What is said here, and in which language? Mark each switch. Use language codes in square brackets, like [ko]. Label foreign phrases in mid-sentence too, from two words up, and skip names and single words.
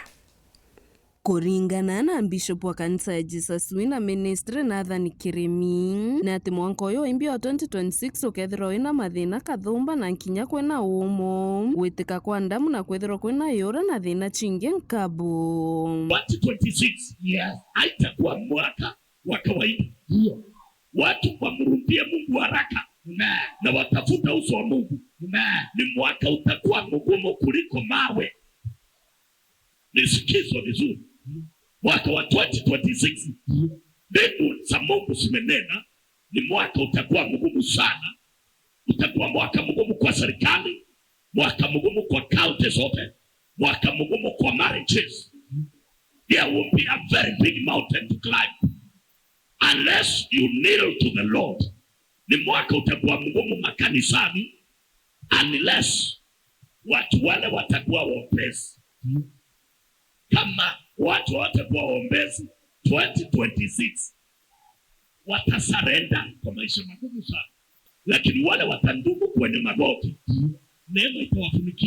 [mer] Kuringana na Bishop wa kanisa ya Jesus Winners Ministry Nathan Kirimi na ati mwanka uyu imbi wa 2026 ukethirwa wina mathina kathumba na nkinya kwina umo witika kwa ndamu na kwethirwa kwina yura na thina chingi nkabu. [sw] 2026 haitakuwa mwaka wa kawaida. Watu wamrudia Mungu haraka na watafuta uso wa Mungu. Ni mwaka utakuwa mgumu kuliko mawe. Nisikizwe vizuri. Mwaka wa 2026 mbingu za Mungu zimenena ni mwaka utakuwa mgumu sana. Utakuwa mwaka mgumu kwa serikali, mwaka mgumu kwa county zote, mwaka mgumu kwa marriages. [en] There will be a very big mountain to climb unless you kneel to the Lord. [sw] Ni mwaka utakuwa mgumu makanisani unless watu wale watakuwa waombezi. Kama watu watakuwa waombezi 2026 watasarenda kwa maisha magumu sana, lakini wale watandumu kwenye magoti neema itawafunikia.